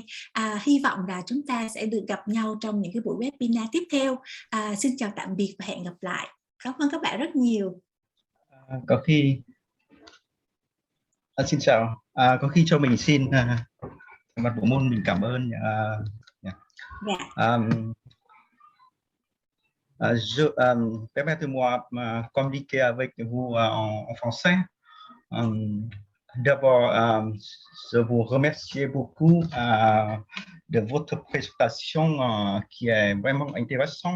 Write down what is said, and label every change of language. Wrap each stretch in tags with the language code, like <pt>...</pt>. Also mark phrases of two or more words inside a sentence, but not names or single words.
<vi>Hy vọng là chúng ta sẽ được gặp nhau trong những cái buổi webinar tiếp theo. Xin chào tạm biệt và hẹn gặp lại. Cảm ơn các bạn rất nhiều. Có khi xin chào, có khi cho mình xin mặt bộ môn mình cảm ơn.</vi> <fr>Permettez-moi communiquer avec vous en français. D'abord, je vous remercie beaucoup de votre présentation qui est vraiment intéressante.</fr>